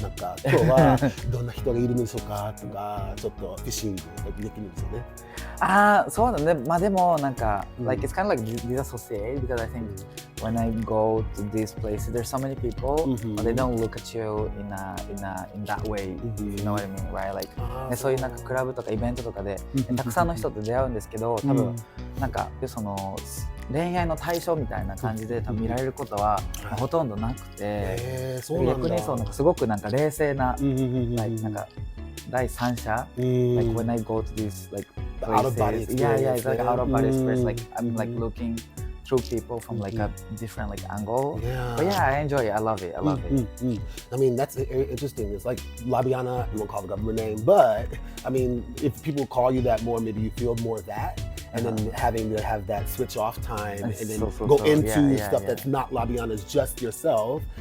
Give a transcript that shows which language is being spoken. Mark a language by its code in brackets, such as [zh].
[ja] なんか今日はどんな人がいるんでしょうかとかちょっとフィッシングできるんですよね。そうだね。まあでもなんか、 [en] like it's kind of like disassociate because I think when I go to these places, there's so many people, but they don't look at you in that way. You know what I mean, right? [ja] Like そういうなんかクラブとかイベントとかでたくさんの人と出会うんですけど、多分なんかその恋愛の対象みたいな感じで多分見られることはほとんどなくて、逆にそうなんかすごくなんか冷静な、なんか第三者、 [en] like when I go to these like places, yeah, it's like out of body experience, like I'm like looking through people from like a different like angle. But yeah, I enjoy it. I love it. I mean, that's interesting. It's like Labianna, you won't call the government name, but I mean, if people call you that more, maybe you feel more of that. And then having to have that switch off time and then go into stuff that's not Labianna, is just yourself.